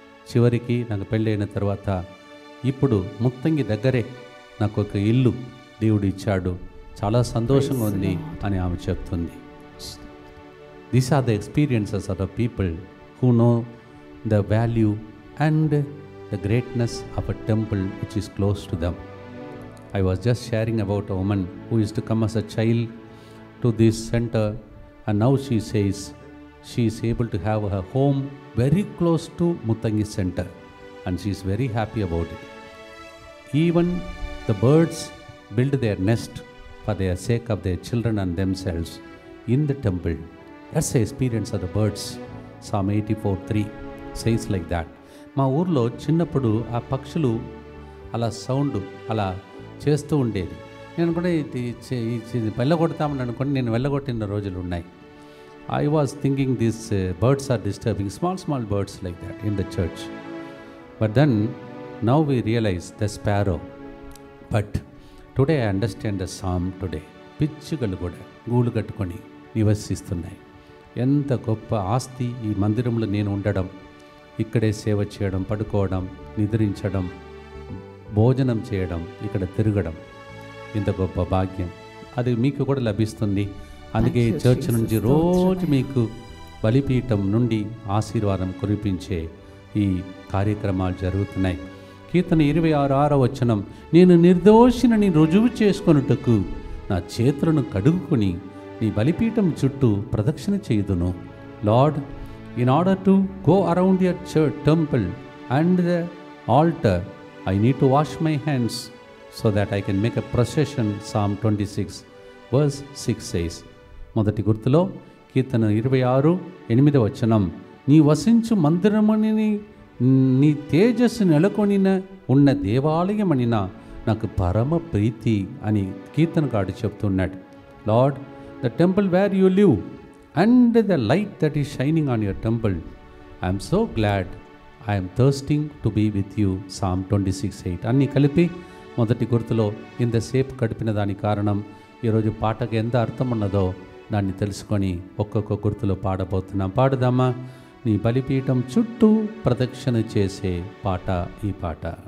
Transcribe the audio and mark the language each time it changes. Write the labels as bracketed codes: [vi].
[te] చివరికి నాకు పెళ్ళైన తర్వాత ఇప్పుడు ముత్తంగి దగ్గరే నాకు ఒక ఇల్లు దేవుడు ఇచ్చాడు, చాలా సంతోషంగా ఉంది అని ఆమె చెప్తుంది. [en] These are the experiences of the people who know the value and the greatness of a temple which is close to them. I was just sharing about a woman who used to come as a child to this center, and now she says she is able to have her home very close to Muttangi Center, and she is very happy about it. Even the birds build their nest for the sake of their children and themselves in the temple. That's the experience of the birds. Psalm 84:3 says like that. [te] మా ఊర్లో చిన్నప్పుడు ఆ పక్షులు అలా sound అలా చేస్తూ ఉండేది. నేను కూడా వెళ్ళగొడతామని అనుకోండి, నేను వెళ్ళగొట్టిన రోజులు ఉన్నాయి. [en] I was thinking these birds are disturbing, small birds like that in the church. But then now we realize the sparrow. But today I understand the psalm today. [te] పిచ్చుకలు కూడా గూళ్ళు కట్టుకొని నివసిస్తున్నాయి. ఎంత గొప్ప ఆస్తి ఈ మందిరంలో నేను ఉండడం, ఇక్కడే సేవ చేయడం, పడుకోవడం, నిద్రించడం, భోజనం చేయడం, ఇక్కడ తిరగడం, ఇంత గొప్ప భాగ్యం అది మీకు కూడా లభిస్తుంది. అందుకే చర్చ్ నుంచి రోజు మీకు బలిపీఠం నుండి ఆశీర్వాదం కురిపించే ఈ కార్యక్రమాలు జరుగుతున్నాయి. కీర్తన 26వ వచనం. నేను నిర్దోషినని రుజువు చేసుకొనుటకు నా చేతులను కడుగుకొని నీ బలిపీఠం చుట్టూ ప్రదక్షిణ చేయుదును. [en] Lord, in order to go around your church, temple and the altar, I need to wash my hands so that I can make a procession. Psalm 26 verse 6 says. [te] మొదటి గుర్తులో కీర్తన 26:8 వచనం. నీ వసించు మందిరమని నీ తేజస్సు నెలకొనిన ఉన్న దేవాలయమనిన నాకు పరమ ప్రీతి అని కీర్తనకారుడు చెప్తున్నాడు. [en] Lord, the temple where you live and the light that is shining on your temple, I am so glad, I am thirsting to be with you. [te] Psalm 26:8 అన్నీ కలిపి మొదటి గుర్తులో ఇంతసేపు గడిపిన దాని కారణం ఈరోజు పాటకు ఎంత అర్థం ఉన్నదో దాన్ని తెలుసుకొని ఒక్కొక్క గుర్తులో పాడబోతున్నాం. పాడుదామా? నీ బలిపీఠం చుట్టూ ప్రదక్షిణ చేసే పాట ఈ పాట.